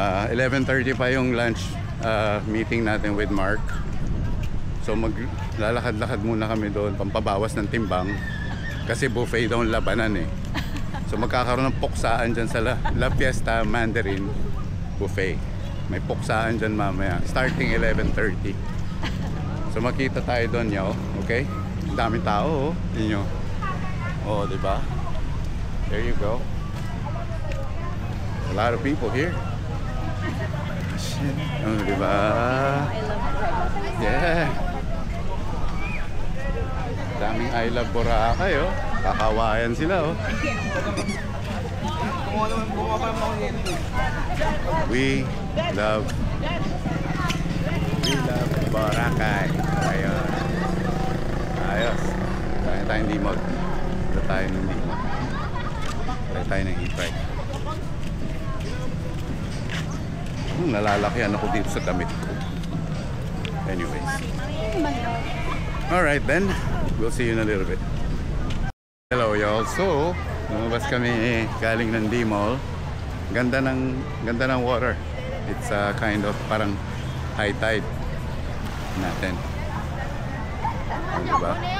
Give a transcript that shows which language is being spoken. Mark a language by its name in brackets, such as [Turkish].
[Filipino] 11:30 pa yung lunch meeting natin with Mark. So maglalakad-lakad muna kami doon, pampabawas ng timbang. Kasi buffet daw ang labanan eh. So magkakaroon ng puksaan dyan sa La Fiesta Mandarin Buffet. May puksaan dyan mamaya, starting 11:30. So makita tayo doon, yo. Okay? Ang daming tao, oh. Yun yun. Oh, diba? [English] There you go. A lot of people here. Shit. Oh, diba? I love Boracay. Yeah. [Filipino] Daming I love Boracay, oh. Kakawayan sila, oh. [English] We love Boracay. [Filipino] Ayun. Ayos. Kaya tayo ng D-Mall. Kaya tayo ng D-Mall. Kaya tayo ng e-bike. Nalalakyan ako dito sa damit ko. [English] Anyways. Alright then. We'll see you in a little bit. Hello y'all. [Filipino] So, lumabas kami galing ng D-Mall. [English] Ganda ng water. It's kind of parang high tide natin. Diba?